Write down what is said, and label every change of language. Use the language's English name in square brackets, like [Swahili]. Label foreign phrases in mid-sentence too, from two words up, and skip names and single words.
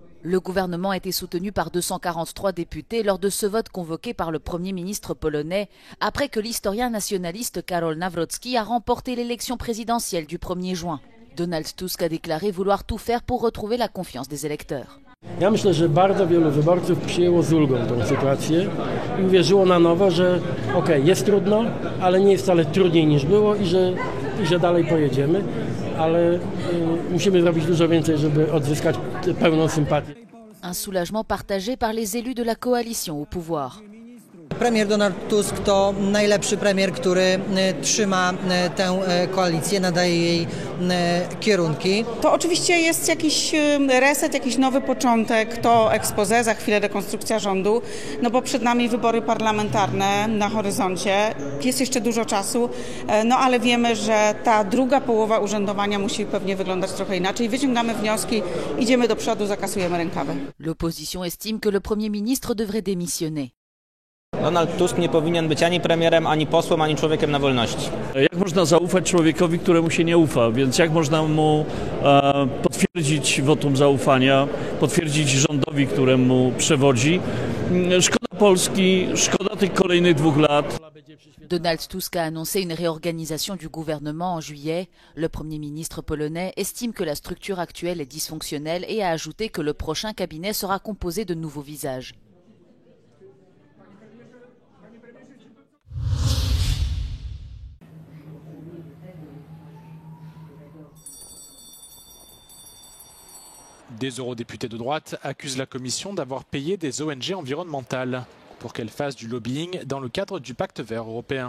[French] Le gouvernement était soutenu par 243 députés lors de ce vote convoqué par le Premier ministre polonais après que l'historien nationaliste Karol Nawrocki a remporté l'élection présidentielle du 1er juin. Donald Tusk a déclaré vouloir tout faire pour retrouver la confiance des électeurs. [Polish] Ja myślę, że bardzo wielu wyborców przyjęło z ulgą tę sytuację i uwierzyło na nowo, że jest trudno, ale nie jest wcale trudniej niż było i że dalej pojedziemy, ale musimy zrobić dużo więcej, żeby odzyskać pełną sympatię. [French] Un soulagement partagé par les élus de la coalition au pouvoir. [Polish] Premier Donald Tusk to najlepszy premier, który trzyma tę koalicję, nadaje jej kierunki. To oczywiście jest jakiś reset, jakiś nowy początek, to expose, za chwilę rekonstrukcja rządu, no bo przed nami wybory parlamentarne na horyzoncie, jest jeszcze dużo czasu, no ale wiemy, że ta druga połowa urzędowania musi pewnie wyglądać trochę inaczej. Wyciągamy wnioski, idziemy do przodu, zakasujemy rękawy. [French] L'opposition estime que le Premier ministre devrait démissionner. [Polish] Donald Tusk nie powinien być ani premierem, ani posłem, ani człowiekiem na wolności. Jak można zaufać człowiekowi, któremu się nie ufa? Więc jak można mu potwierdzić wotum zaufania, potwierdzić rządowi, któremu przewodzi? Szkoda Polski, szkoda tych kolejnych 2 lat. [French] Donald Tusk a annoncé une réorganisation du gouvernement en juillet. Le Premier ministre polonais estime que la structure actuelle est dysfonctionnelle et a ajouté que le prochain cabinet sera composé de nouveaux visages. Des eurodéputés de droite accusent la Commission d'avoir payé des ONG environnementales pour qu'elles fassent du lobbying dans le cadre du pacte vert européen.